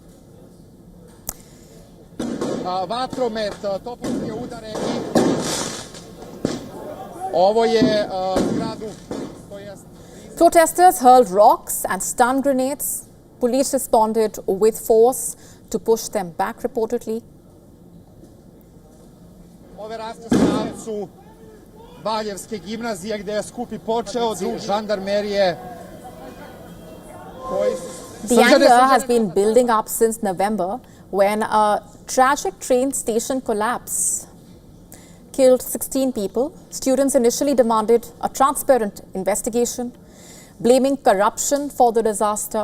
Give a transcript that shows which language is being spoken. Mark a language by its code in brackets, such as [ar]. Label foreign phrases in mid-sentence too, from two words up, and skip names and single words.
[en] Protesters hurled rocks and stun grenades. Police responded with force to push them back, reportedly. [sr] Valjevske gimnazije gdje je skup i počeo, žandarmerije. [en] The anger has been building up since November when a tragic train station collapse killed 16 people. Students initially demanded a transparent investigation, blaming corruption for the disaster.